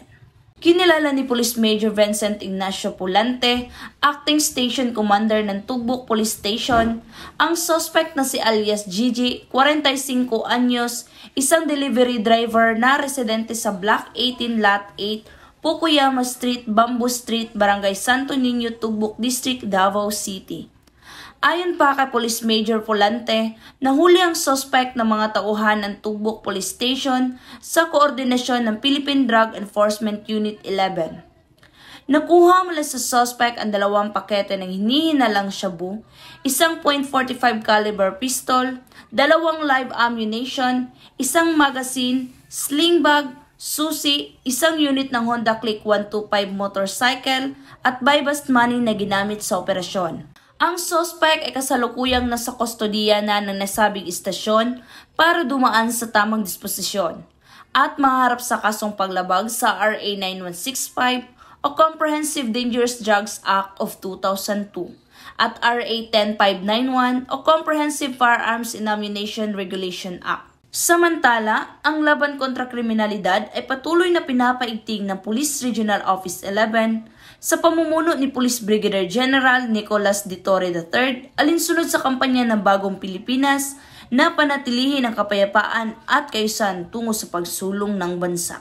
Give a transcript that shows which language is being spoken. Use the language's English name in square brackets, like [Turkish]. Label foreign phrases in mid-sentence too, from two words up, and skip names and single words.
[Filipino] Kinilala ni Police Major Vincent Ignacio Pulante, [English] Acting Station Commander [Filipino] ng Tugbok Police Station, ang suspect na si alias Gigi, 45 anyos, isang [English] delivery driver [Filipino] na residente sa Block 18 Lot 8, Pukuyama Street, Bamboo Street, Barangay Santo Niño, Tugbok District, Davao City. Ayon pa kay Police Major Pulante, nahuli ang suspect ng mga tauhan ng Tugbok Police Station sa koordinasyon ng Philippine Drug Enforcement Unit 11. Nakuha mula sa suspect ang 2 pakete ng hinihinalang shabu, isang .45 caliber pistol, 2 [English] live ammunition, [Filipino] isang magazine, [English] sling bag, [Filipino] susi, isang unit ng Honda Click 125 motorcycle at [English] bypass money [Filipino] na ginamit sa operasyon. Ang suspect ay kasalukuyang nasa kustodiya na ng nasabing istasyon para dumaan sa tamang disposisyon at maharap sa kasong paglabag sa RA 9165 o Comprehensive Dangerous Drugs Act of 2002 at RA 10591 o Comprehensive Firearms and Ammunition Regulation Act. Samantala, ang laban kontra kriminalidad ay patuloy na pinapaigting ng Police Regional Office 11 sa pamumuno ni Police Brigadier General Nicolas de Torre III alinsunod sa kampanya ng Bagong Pilipinas na panatilihin ang kapayapaan at kaayusan tungo sa pagsulong ng bansa.